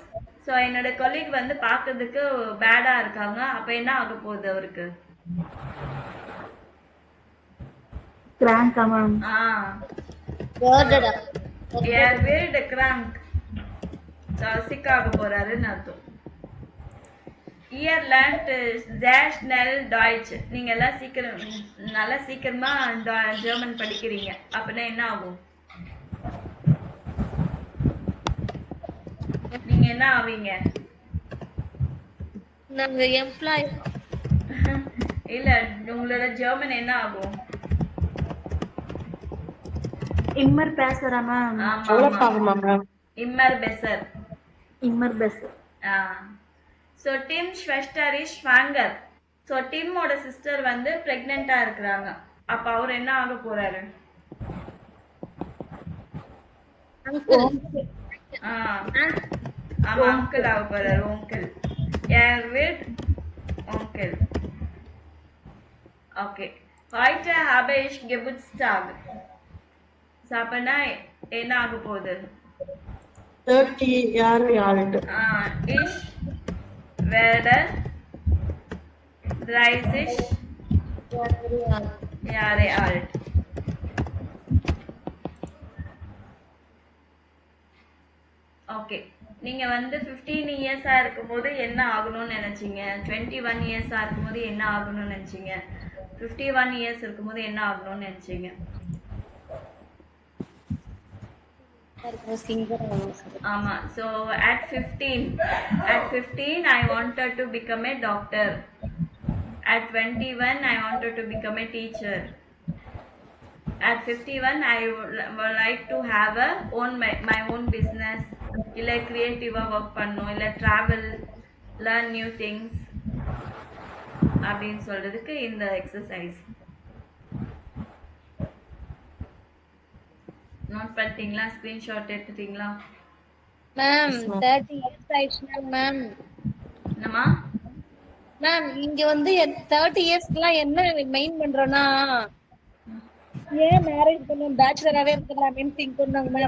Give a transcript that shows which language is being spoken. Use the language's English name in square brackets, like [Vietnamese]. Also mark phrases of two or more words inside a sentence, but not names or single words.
[Tamil] ஸோ என்னோட கொலீக் வந்து பார்க்கறதுக்கு பேடா இருக்காங்க. அப்ப என்ன ஆக போகுது அவருக்கு? [German] கிராங்கா மேம். வேர்டடா er wild krank, [Tamil] சிக் ஆக போறாருன்னு அர்த்தம். [German] Ihr lernt sehr schnell Deutsch. [Tamil] நீங்க எல்லாம் சீக்கிரம் நல்லா சீக்கிரமா ஜெர்மன் படிக்கிறீங்க. அப்படின்னா என்ன ஆகும்? நீங்க என்ன ஆவீங்க? நாங்க எம்ப்ளாய். இல்ல உங்களோட ஜெர்மன் என்ன ஆகும்? [German] immer besser மேம். [Tamil] ஆமா டெவலப் ஆமா. ஆகுமா மேம்? [German] Immer besser. immer besser. So Tim Schwester ist schwanger. [Tamil] ஸோ டிம்மோட சிஸ்டர் வந்து பிரெக்னெண்டா இருக்கிறாங்க. அப்ப அவர் என்ன ஆக போறாரு? ஆ, ஆமா அங்கிள் ஆக போறாரு. [German] onkel. Er wird onkel. Okay. Heute habe ich Geburtstag. [Tamil] ஸோ அப்பனா என்ன ஆக போகுது? [German] 30 Jahre alt. Ich werde 30 Jahre alt. [Tamil] ஓகே. நீங்க வந்து 15 இயர்ஸா இருக்கும்போது என்ன ஆகணும்னு நினைச்சீங்க? 21 இயர்ஸா இருக்கும்போது என்ன ஆகணும்னு நினைச்சீங்க? 51 இயர்ஸ் இருக்கும்போது என்ன ஆகணும்னு நினைச்சீங்க? ஆமா. [English] So at 15 I wanted to become a doctor. At 21 I wanted to become a teacher. At 51 I would like to have my own business. [Tamil] இல்ல [English] creative work [Tamil] பண்ணணும், இல்ல [English] travel, learn new things [Tamil] அப்படின்னு சொல்றதுக்கு இந்த எக்ஸசைஸ். நோட் பண்ணிட்டீங்களா? ஸ்கிரீன்ஷாட் எடுத்துட்டீங்களா? மேம் 30 இயர்ஸ் ஆயிடுச்சுனா மேம். என்னம்மா? மேம் இங்க வந்து 30 இயர்ஸ்க்குலாம் என்ன மெயின் பண்றோம்னா ஏன் மேரேஜ் பண்ணோம் பேச்சுலராகவே இருக்கலாமேன்னு திங்க் பண்ணாங்க மேம்.